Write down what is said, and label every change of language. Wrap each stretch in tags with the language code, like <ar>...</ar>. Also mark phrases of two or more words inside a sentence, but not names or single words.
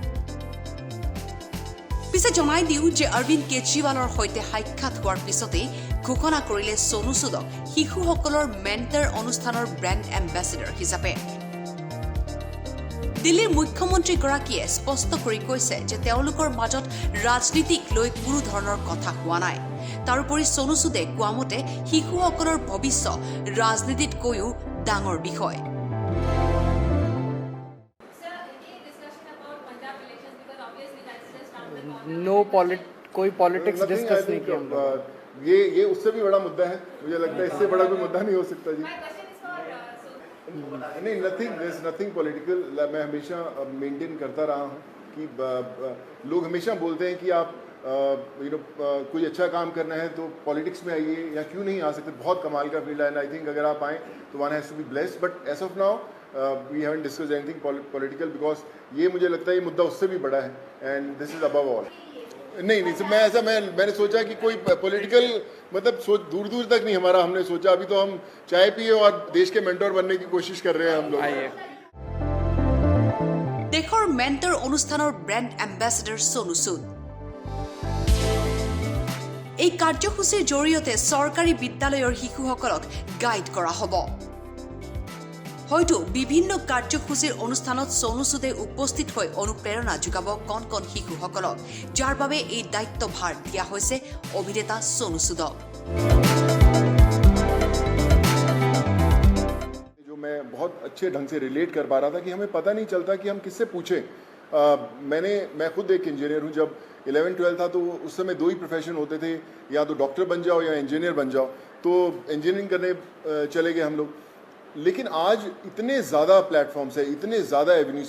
<as>পিছে জনাই দিও যে অৰবিন্দ কেজৰিৱালৰ সৈতে সাক্ষাৎ হোৱাৰ পিছতে ঘোষণা কৰিলে সোনু সুদক শিশুসকলৰ মেণ্টৰ অনুষ্ঠানৰ</as> <en>brand ambassador</en> <as>হিচাপে দিল্লীৰ মুখ্যমন্ত্ৰীগৰাকীয়ে স্পষ্ট কৰি কৈছে যে তেওঁলোকৰ মাজত ৰাজনীতিক লৈ কোনো ধৰণৰ কথা হোৱা নাই তাৰোপৰি সোনু সুদে কোৱা মতে শিশুসকলৰ ভৱিষ্যত ৰাজনীতিতকৈও ডাঙৰ বিষয়</as> <hi>कोई</hi> <en>politics discuss</en> <hi>नहीं किया हम लोग ये उससे भी बड़ा मुद्दा है मुझे लगता है इससे बड़ा कोई मुद्दा नहीं हो सकता जी नहीं</hi> <en>nothing political</en> <hi>मैं हमेशा मेंटेन करता रहा हूँ कि लोग हमेशा बोलते हैं कि आप कोई अच्छा काम करना है तो पॉलिटिक्स में आइए या क्यों नहीं आ सकते बहुत कमाल का फील्ड है</hi> <en>and I think</en> <hi>अगर आप आएँ तो</hi> <en>one has to be blessed but as of now we haven't discuss anything political because</en> <hi>ये मुझे लगता है ये मुद्दा उससे भी बड़ा है</hi> <en>and this is above all</en> <hi>नहीं मैंने सोचा कि कोई पॉलिटिकल मतलब सोच दूर तक नहीं हमारा हमने सोचा अभी तो हम चाय पिए और देश के मेंटोर बनने की कोशिश कर रहे हैं हम लोग</hi> <as>देशर मेंटर অনুষ্ঠানৰ</as> <en>brand ambassador</en> <as>সোনু সুদ এই কাৰ্যসূচীৰ জৰিয়তে চৰকাৰী বিদ্যালয়ৰ শিশুসকলক গাইড কৰা হ'ব হয়তো বিভিন্ন কাৰ্যসূচীৰ অনুষ্ঠানত সোনু সুদে উপস্থিত হৈ অনুপ্ৰেৰণা যোগাব কণ কণ শিশুসকলক যাৰ বাবে এই দায়িত্বভাৰ দিয়া হৈছে অভিনেতা সোনু সুদক</as> <hi>जो मैं बहुत अच्छे ढंग से रिलेट कर पा रहा था कि हमें पता नहीं चलता कि हम किससे पूछें मैं खुद एक इंजीनियर हूँ जब 11-12 था तो उस समय दो ही प्रोफेशन होते थे या तो डॉक्टर बन जाओ या इंजीनियर बन जाओ तो इंजीनियरिंग करने चले गए हम लोग लेकिन आज इतने ज़्यादा प्लेटफॉर्म्स है इतने ज़्यादा एवेन्यूज</hi>